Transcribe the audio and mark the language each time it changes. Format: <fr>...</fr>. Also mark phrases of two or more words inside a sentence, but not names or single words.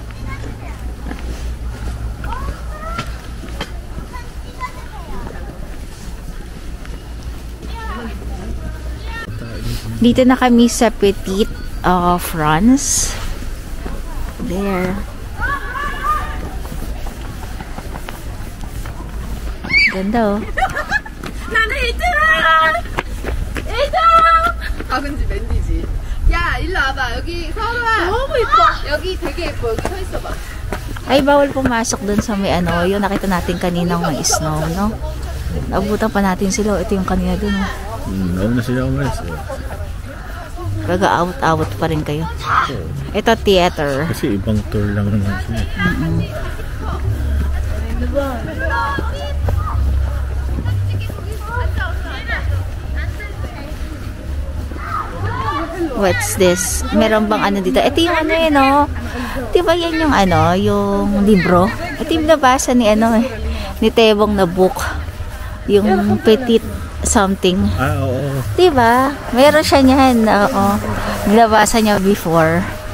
<tl>Dito na kami sa Petit France. There. Ganda, oh.</tl> <ko>나는 이들아! 이들! 박은지 맨디지. 야, 일로 와봐. 여기 서울아. 너무 예뻐. 여기 되게 예뻐. 여기 서 있어봐.</ko> <tl>Ay, bawal pumasok dun sa may ano, yung nakita natin kaninang may snow, no? Naabutan pa natin sila. Ito yung kanina dun, no? Nauna sila umalis. Kaga-out-out pa rin kayo. Ito, theater. Kasi ibang tour lang naman sila.</tl> <en>What's this?</en> <tl>Meron bang ano dito? Ito yung ano yun, no? Di ba yan yung ano, yung libro? Ito yung nabasa ni ano, ni Tebong na book. Yung Petit something. Ah, oo. Di ba? Meron siya niyan, oo. Nabasa niya before.</tl>